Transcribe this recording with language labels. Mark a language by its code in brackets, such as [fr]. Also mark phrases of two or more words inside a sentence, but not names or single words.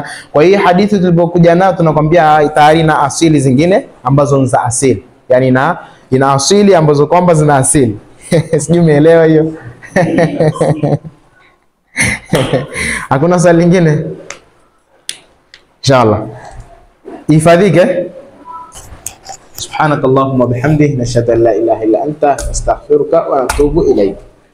[sw] Kwa hiyo hadithi tulipokuja nayo tunakwambia tayari na asili zingine ambazo ni za asili, yani ina asili ambazo kwamba zina asili. Sijui umeelewa hiyo? Hakuna swali lingine? Inshallah ifadhike. [ar] سبحانك اللهم بحمدك نشهد أن لا إله إلا أنت أستغفرك وأتوب إليك.